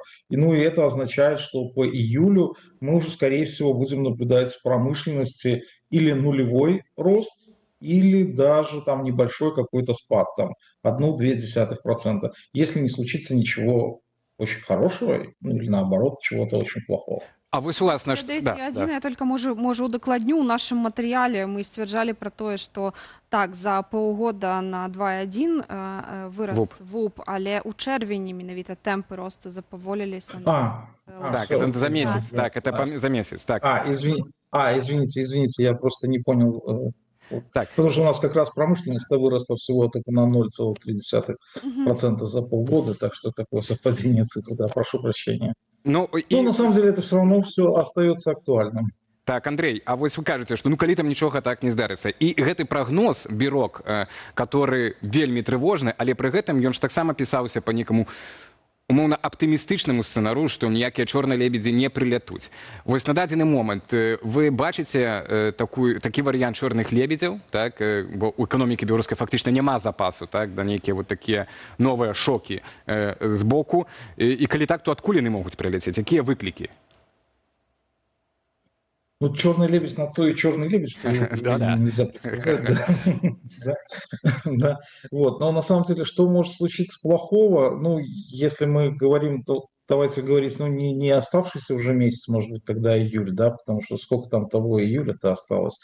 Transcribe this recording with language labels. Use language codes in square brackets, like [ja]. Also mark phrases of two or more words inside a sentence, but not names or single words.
[ru] И это означает, что по июлю мы уже, скорее всего, будем наблюдать в промышленности или нулевой рост, или даже там небольшой какой-то спад, там 1,2%, если не случится ничего очень хорошего, или наоборот, чего-то очень плохого. [be] А вось уласна [ru] я только [be] можу удакладню. У нашым матэрыяле мы сцвярджалі пра тое, што так за паўгода на 2,1 вырас ВУП, але ў чэрвені менавіта тэмпы росту запаволіліся. [ru] Так, это за месяц. Так, это за месяц. Так. Извините, я просто не понял. Так. Потому что у нас как раз промышленность выросла всего только на 0,3% за полгода, так что такое совпадение цифр, да, прошу прощения. Но на самом деле это все равно все остается актуальным. [be] Так, Андрей, а вось вы кажаце, што калі там нічога так не здарыцца. І гэты прагноз бюрок, который вельмі трывожны, але пры гэтым ён ж таксама пісаўся па некаму умоўна аптымістычнаму сцэнару, што ніякія чорныя лебедзі не прылятуць. Вось на дадзены момант вы бачыце такі варыянт чорных лебедзяў, так, бо ў эканомікі беларускай фактычна няма запасу, так, да нейкія вот такія новыя шокі з боку. І калі так, то адкуль яны могуць прыляцець? Якія выклікі? [ru] Ну, черный лебедь на то и черный лебедь, что нельзя предсказать. Вот. Но на самом деле, что может случиться плохого? Ну, если мы говорим, то давайте говорить, не оставшийся уже месяц, может быть, тогда июль, да, потому что сколько там того июля-то осталось.